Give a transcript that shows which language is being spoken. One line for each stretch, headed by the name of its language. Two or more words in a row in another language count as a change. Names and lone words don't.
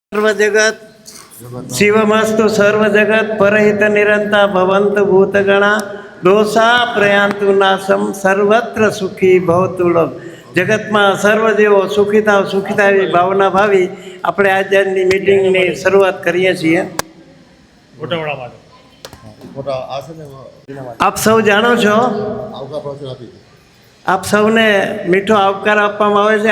Sanskrit: सर्वजगत शिवमस्तु सर्वजगत परहित निरंता भवन्तु भूतगणा दोषा प्रयांतु नाशम सर्वत्र सुखी भवतु लोक
Gujarati: जगतમાં સર્વદેવો સુખીતા એવી ભાવના ભાવી આપણે આજની મીટિંગની શરૂઆત કરીએ છીએ. આપ સૌ જાણો છો, આપ સૌને મીઠો આવકાર આપવામાં આવે છે.